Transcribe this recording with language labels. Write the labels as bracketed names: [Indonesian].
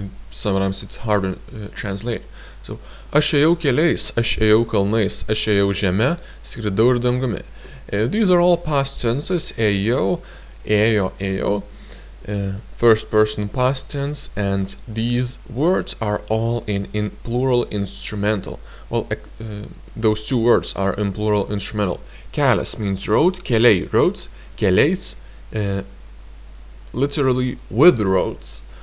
[English] Sometimes it's hard to translate. [Lithuanian] So, aš ėjau keliais, aš ėjau kalnais, aš ėjau žeme, skridau ir dangumi. [English] These are all past tenses. Ėjau, ėjo, first person past tense, and these words are all in plural instrumental. Well, those two words are in plural instrumental. Kelias means road, keliai, roads, keliais, literally with roads.